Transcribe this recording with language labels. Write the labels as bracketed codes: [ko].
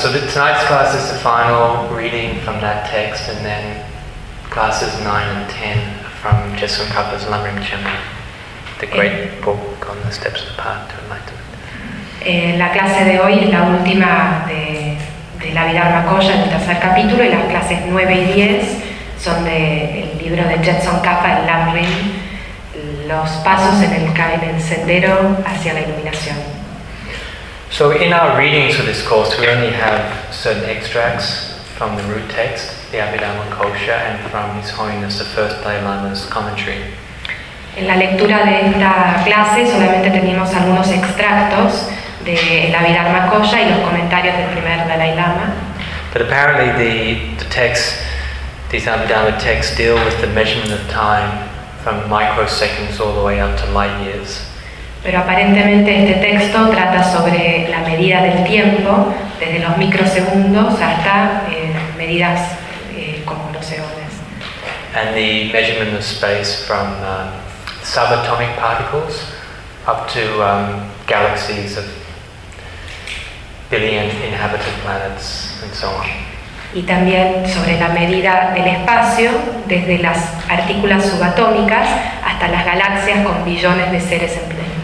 [en] So tonight's class is the final reading from that text, and then classes 9 and 10 from Jesun Kapa's Lamrim Chenpa, the great book on the steps of the path to enlightenment. [es] La clase de hoy es la última de la Abhidhamma Kosha, el tercer capítulo, y las clases 9 y 10 son del libro de Jetson Kapa, el Lamrim, los pasos en el sendero hacia la iluminación. [en] So in our readings for this course, we only have certain extracts from the root text, the Abhidhamma Kosha, and from His Holiness the First Dalai Lama's commentary. [es] En la lectura de esta clase solamente tenemos algunos extractos de la Abhidhamma Kosha y los comentarios del primer Dalai Lama. [en] But apparently these Abhidhamma texts deal with the measurement of time from microseconds all the way up to light years. [es] Pero aparentemente este texto trata sobre la medida del tiempo, desde los microsegundos hasta medidas como los eones. [en] And the measurement of space from subatomic particles up to galaxies of billion inhabited planets and so on. [es] Y también sobre la medida del espacio, desde las partículas subatómicas hasta las galaxias con billones de seres en planeta.